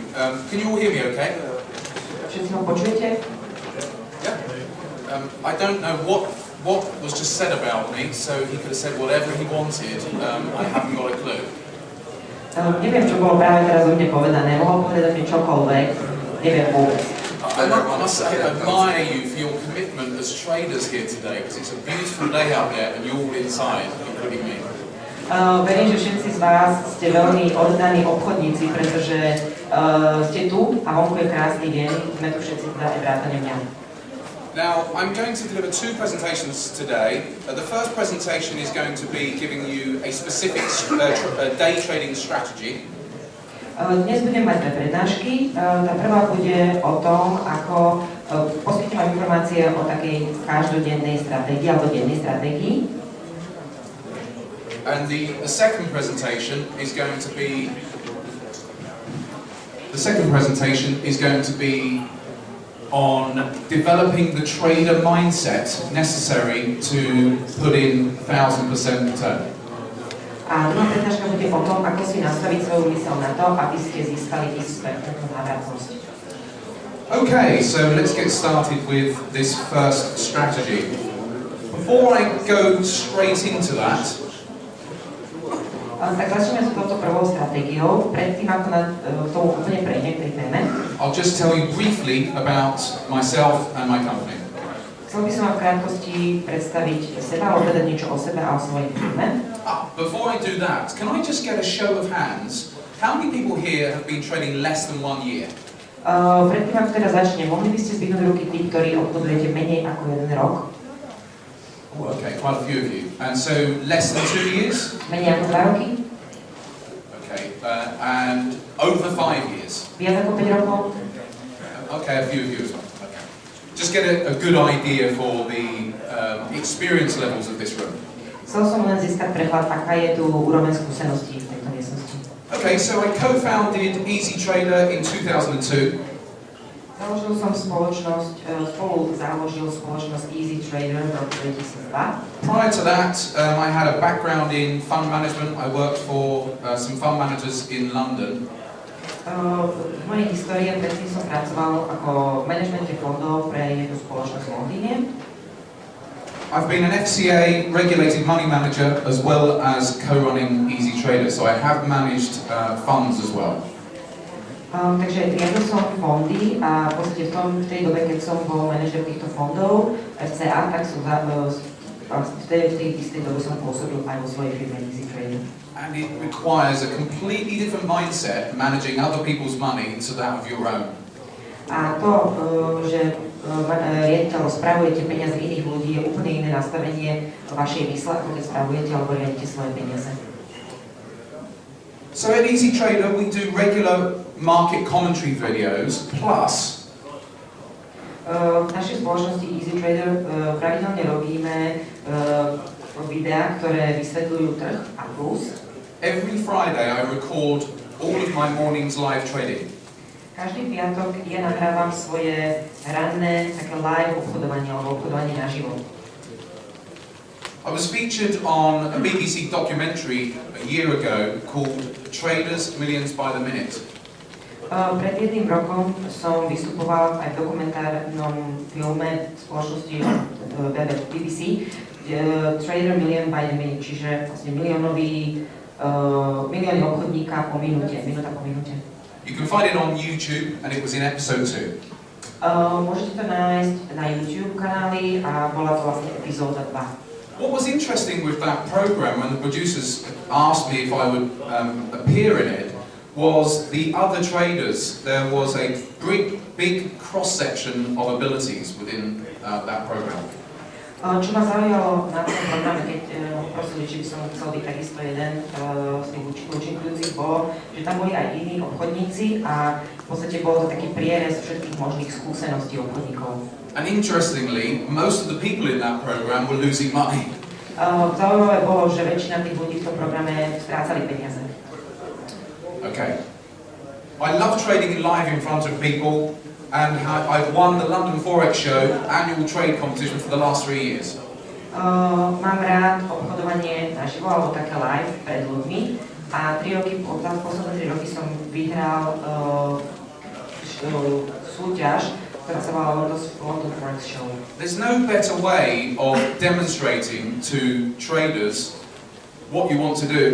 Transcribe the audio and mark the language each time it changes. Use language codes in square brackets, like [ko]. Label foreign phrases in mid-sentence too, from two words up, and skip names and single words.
[en] Can you all hear me okay? [sk] Všetci ma počujete? [en] Yeah. I don't know what was just said about me, so he could have said whatever he wanted. I haven't got a clue. [sk] Neviem, čo bolo práve teraz o mne povedané. Mohol povedať mi čokoľvek. Neviem vôbec. [en] I must say, I admire you for your commitment as traders here today, because it's a beautiful day out there and you're all inside, including me. [sk] Verím, že všetci z vás ste veľmi oddaní obchodníci, pretože ste tu a vonku je krásny deň, sme tu všetci teda aj vrátane mňa. [en] Now, I'm going to deliver two presentations today. The first presentation is going to be giving you a specific day trading strategy. [sk] Dnes budem mať dve prednášky. Tá prvá bude o tom, ako poskytnem vám informácie o takej každodennej stratégii alebo dennej stratégii. [en] And the second presentation is going to be on developing the trader mindset necessary to put in 1000% return. [sk] A druhá prednáška bude o tom, ako si nastaviť svoju myseľ na to, aby ste získali 1000% návratnosť. [en] Okay, so let's get started with this first strategy. Before I go straight into that, [sk] tak začneme s touto prvou stratégiou. Predtým, ako na tomu úplne prejdem k tej téme, [en] I'll just tell you briefly about myself and my company. [sk] chcel by som vám v krátkosti predstaviť seba, alebo povedať niečo o sebe a o svojej firme. [en] Before I do that, can I just get a show of hands? How many people here have been trading less than 1 year? [sk] Predtým, ako teda začnem, mohli by ste zdvihnúť ruky tí, ktorí obchodujete menej ako 1 rok? [en] Oh, okay, quite a few of you. And so, less than 2 years? [sk] Menej ako 2 roky? [en] Okay, and over 5 years? [sk] Viac ako 5 rokov? [en] Okay, a few of you as well. Okay. Just get a good idea for the experience levels of this room. [sk] Chcel som len získať prehľad, aká je tu úroveň skúseností v tejto miestnosti. [en] Okay, so I co-founded Easy Trader in 2002. [sk] Založil som spoločnosť, spolu založil spoločnosť Easy Trader v roku 2002. [en] Prior to that, I had a background in fund management. I worked for some fund managers in London. [sk] V mojej histórii predtým som pracoval ako v manažmente fondov pre jednu spoločnosť v Londýne. [en] I've been an FCA regulated money manager as well as co-running Easy Trader, so I have managed funds as well. [sk] Takže riadil som fondy a v podstate v tej dobe, keď som bol manažer týchto fondov FCA, tak som v tej istej dobe som pôsobil aj vo svojej firme Easy Trader. [en] And it requires a completely different mindset managing other people's money to that of your own. [sk] A to, že riaditeľ spravujete peniaze iných ľudí, je úplne iné nastavenie vašej mysle, ako keď spravujete alebo riadite svoje peniaze. [en] So at Easy Trader we do regular market commentary videos plus [sk] v našej spoločnosti Easy Trader pravidelne robíme videá, ktoré vysvetľujú trh a plus. [en] Every Friday I record all of my morning's live trading. [sk] Každý piatok ja nahrávam svoje ranné také live obchodovanie alebo obchodovanie naživo. [en] I was featured on a BBC documentary a year ago called Traders Millions by the Minute. [sk] Pred jedným rokom som vystupoval aj v dokumentárnom filme spoločnosti BBC Trader Million by the Minute, čiže vlastne milióny obchodníka po minúte, minúta po minúte. [en] You can find it on YouTube and it was in episode 2. [sk] Môžete to nájsť na YouTube kanáli a bola to vlastne epizóda 2. [en] What was interesting with that program when the producers asked me if I would appear in it was the other traders. There was a big cross-section of abilities within that program. [sk] Čo ma zaujalo na tom programe, keď prosili, či by som chcel byť takisto jeden z tých účinkujúcich, bolo, že tam boli aj iní obchodníci a v podstate bol to taký prierez všetkých možných skúseností obchodníkov. [en] And interestingly, most of the people in that program were losing money. [sk] Zaujímavé bolo, že väčšina tých ľudí v tom programe strácali peniaze. [en] Okay. I love trading live in front of people. And I've won the London Forex Show annual trade competition for the last 3 years. [sk] Mám rád obchodovanie naživo alebo také live pred ľuďmi a 3 roky, posledné 3 roky som vyhral súťaž, ktorá sa volá London Forex Show. [en] There's no better way of demonstrating to traders what you want to do.